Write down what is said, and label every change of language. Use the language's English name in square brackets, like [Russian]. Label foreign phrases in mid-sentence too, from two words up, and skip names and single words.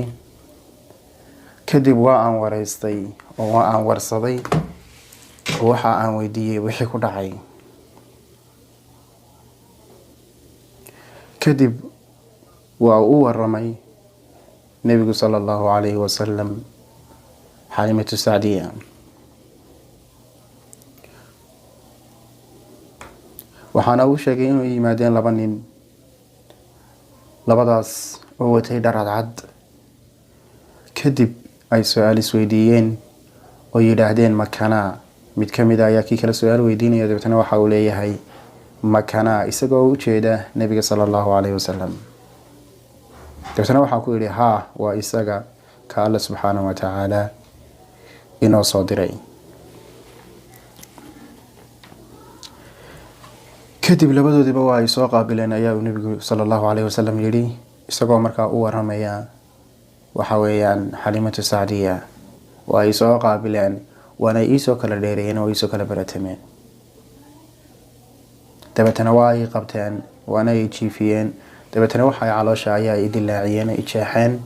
[Somali] kadib waa aan wareystay oo waa aan warsaday waxa aan weydiiyay wixii ku dhacay. kadib waa uu waramay nabiga [Arabic] صلى الله عليه وسلم [Somali] Xalimatu Sacdiya. waxaana uu sheegay inuu yimaadeen laba nin, labadaas oo watay dhar cad. kadib ay su'aal isweydiiyeen oo yiraahdeen makana, mid ka mid ah ayaa kii kala su'aal weydiinaya. dabeetana waxa uu leeyahay makana isagoo u jeeda nabiga [Arabic] صلى الله عليه وسلم. [Somali] dabeetana waxa ku yiri ha waa isaga ka [Arabic] الله سبحانه وتعالى [Somali] inoo soo diray. kadib labadoodiba waa ay soo qaabileen ayaa uu nabiga [Arabic] صلى الله عليه وسلم [Somali] yiri, isagoo markaa u waramaya waxa weeyaan Xalimatu Sacdiya. waa ay soo qaabileen waana ay soo kala dheereeyeen oo ay soo kala baratameen. dabeetana waa ay qabteen waana ay jiifiyeen. dabeetana waxa ay caloosha ayaa ay dilaaciyeen ay jeexeen.